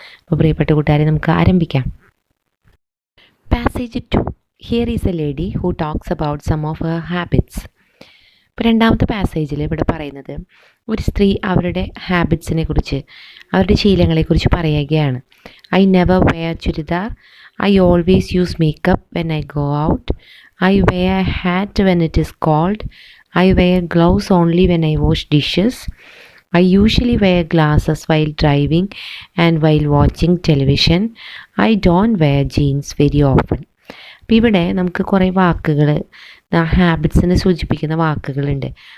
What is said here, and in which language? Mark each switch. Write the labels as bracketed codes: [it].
[ml] അപ്പോൾ പ്രിയപ്പെട്ട കൂട്ടുകാരെ, നമുക്ക് ആരംഭിക്കാം. Passage 2. [en] Here is a lady who talks about some of her habits. [ml] ഇപ്പോൾ രണ്ടാമത്തെ പാസേജിൽ ഇവിടെ പറയുന്നത് ഒരു സ്ത്രീ അവരുടെ ഹാബിറ്റ്സിനെ കുറിച്ച്, അവരുടെ ശീലങ്ങളെക്കുറിച്ച് പറയുകയാണ്. [en] I never wear churidar. I always use makeup when I go out. I wear a hat when it is cold. I wear gloves only when I wash dishes. I usually wear glasses while driving and while watching television. I don't wear jeans very often. [ml] അപ്പോൾ ഇവിടെ നമുക്ക് കുറേ വാക്കുകൾ, ഹാബിറ്റ്സിനെ സൂചിപ്പിക്കുന്ന വാക്കുകളുണ്ട്.